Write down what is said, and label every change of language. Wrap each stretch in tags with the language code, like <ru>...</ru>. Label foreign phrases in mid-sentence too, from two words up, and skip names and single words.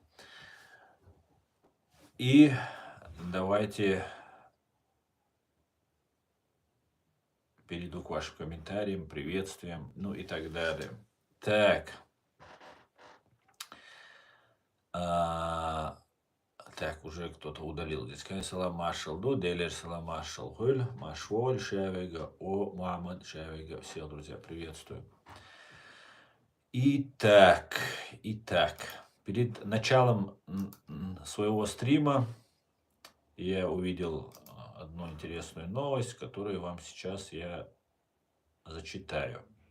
<ru>И давайте перейду к вашим комментариям, приветствиям, ну и так далее. Так. Так, уже кто-то удалил здесь. Салам Машал, до Делер Салам Машал, Гуль, Машволь, Шевега, О, Мамад, Шевега. Всех, друзья, приветствую. Итак, перед началом своего стрима я увидел одну интересную новость, которую вам сейчас я зачитаю.</ru>